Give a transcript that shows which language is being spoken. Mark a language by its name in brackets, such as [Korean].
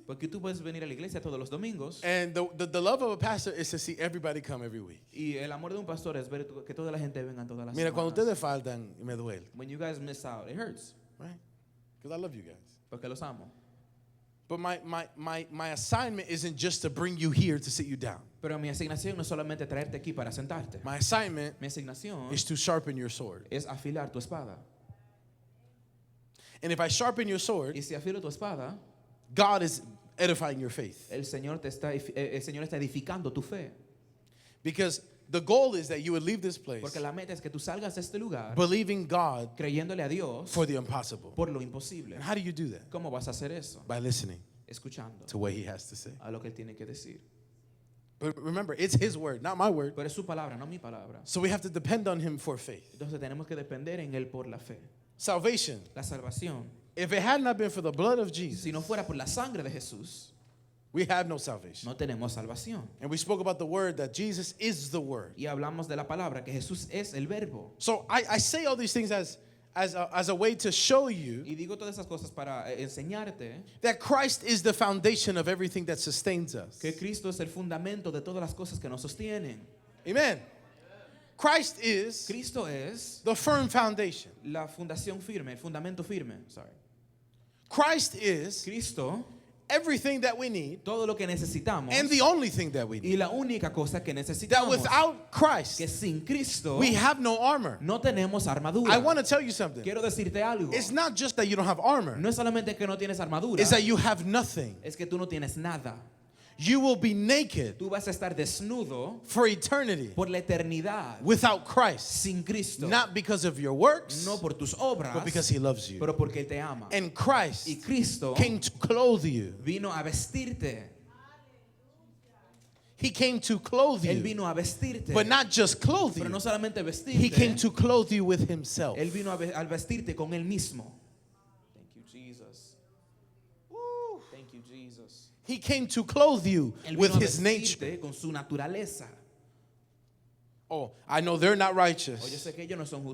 [Spanish] Porque tú puedes venir a la iglesia todos los domingos [English] And the love of a pastor is to see everybody come every week. [Spanish] y el amor de un pastor es ver que toda la gente venga todas las Mira, cuando semanas. ustedes faltan, me duele. [English] When you guys miss out, it hurts. Right? Because I love you guys. [Spanish] Porque los amo. [English] But my assignment isn't just to bring you here to sit you down. [Spanish] Pero mi asignación no es solamente traerte aquí para sentarte. [English] My assignment [Spanish] Mi asignación [English] is to sharpen your sword. [Spanish] es afilar tu espada. [English] And if I sharpen your sword, [Spanish] Y si afilo tu espada, [English] God is edifying your faith. [Spanish] el Señor está edificando tu fe. [English] Because the goal is that you would leave this place [Spanish] Porque la meta es que tú salgas de este lugar [English] believing God [Spanish] creyéndole a Dios [English] for the impossible. [Spanish] por lo imposible. [English] And how do you do that? [Spanish] ¿Cómo vas a hacer eso? [English] By listening [Spanish] Escuchando [English] to what he has to say. [Spanish] a lo que Él tiene que decir. [English] But remember, it's his word, not my word. [Spanish] Pero es su palabra, no mi palabra. [English] So we have to depend on him for faith. [Spanish] Entonces tenemos que depender en Él por la fe. [English] Salvation. [Spanish] La salvación, [English] If it had not been for the blood of Jesus, [Spanish] si no fuera por la sangre de Jesús, [English] we have no salvation. [Spanish] no tenemos salvación. [English] And we spoke about the word that Jesus is the word. [Spanish] Y hablamos de la palabra, que Jesús es el verbo. [English] So I say all these things as a way to show you [Spanish] Y digo todas esas cosas para enseñarte [English] that Christ is the foundation of everything that sustains us. [Spanish] que Cristo es el fundamento de todas las cosas que nos sostienen. [English] Amen. Christ is [Spanish] Cristo es [English] the firm foundation. [Spanish] la fundación firme, el fundamento firme. [English] Sorry. Christ is [Spanish] Cristo, [English] everything that we need [Spanish] todo lo que necesitamos [English] and the only thing that we need. [Spanish] y la única cosa que [English] That [Spanish] necesitamos. [English] without Christ, [Spanish] Que sin Cristo [English] we have no armor. [Spanish] no tenemos armadura. [English] I want to tell you something. [Spanish] Quiero decirte algo. [English] It's not just that you don't have armor. [Spanish] No es solamente que no tienes armadura, [English] It's that you have nothing. [Spanish] es que tú no tienes nada. [English] You will be naked [Spanish] Tú vas a estar desnudo [English] for eternity [Spanish] por la eternidad [English] without Christ. [Spanish] sin Cristo. [English] Not because of your works, [Spanish] No por tus obras, [English] but because he loves you. [Spanish] pero porque Él te ama. [English] And Christ [Spanish] Y Cristo [English] came to clothe you. [Spanish] vino a vestirte. [English] He came to clothe [Spanish] Él [English] you. [Spanish] vino a vestirte. [English] But not just clothe [Spanish] Pero [English] you. [Spanish] no solamente [English] He came [Spanish] vestirte. [English] to clothe you with himself. [Spanish] Él vino al vestirte con Él mismo. [English] Thank you, Jesus. Woo. Thank you, Jesus. He came to clothe you [Spanish] Él [English] with [Spanish] vino a [English] his nature. [Spanish] vestirte con su naturaleza. [English] Oh, I know they're not [Spanish] O yo [English] righteous. [Spanish] sé que ellos no son justos,